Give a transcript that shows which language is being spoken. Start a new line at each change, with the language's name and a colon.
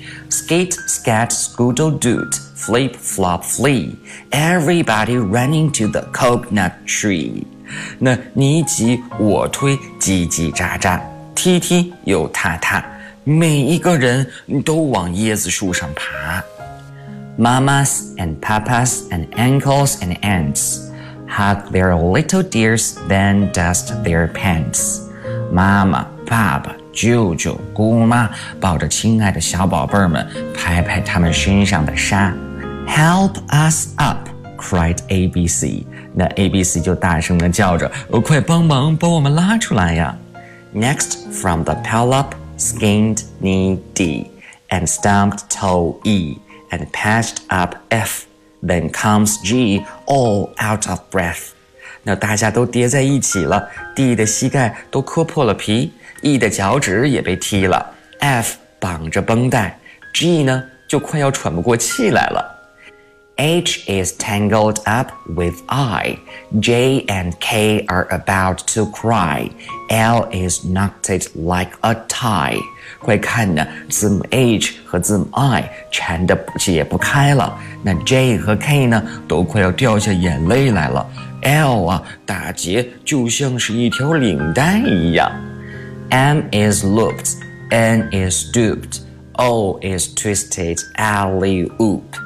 English: Skate, scat, scoodle, doot, flip, flop, flee. Everybody running to the coconut tree.
Chinese: 那你挤我推，叽叽喳喳，踢踢又踏踏，每一个人都往椰子树上爬。
English: Mamas and papas and uncles and aunts hug their little dears, then dust their pants.
Chinese: 妈妈，爸爸。舅舅姑妈抱着亲爱的小宝贝们，拍拍他们身上的沙。
English: Help us up, cried ABC.
Chinese: 那 ABC 就大声地叫着，快帮忙把我们拉出来呀。
English: Next from the pile up, skinned knee D, and stumped toe E, and patched up F. Then comes G, all out of breath.
Chinese: 那大家都叠在一起了， D 的膝盖都磕破了皮，E 的脚趾也被踢了， F 绑着绷带， G 呢就快要喘不过气来了。
English: H is tangled up with I, J and K are about to cry, L is knotted like a tie.
Chinese: 快看呢，字母 H 和字母 I 缠得解不开了，那 J 和 K 呢都快要掉下眼泪来了， L 啊打结就像是一条领带一样。
English: M is looped, N is stooped, O is twisted alley-oop.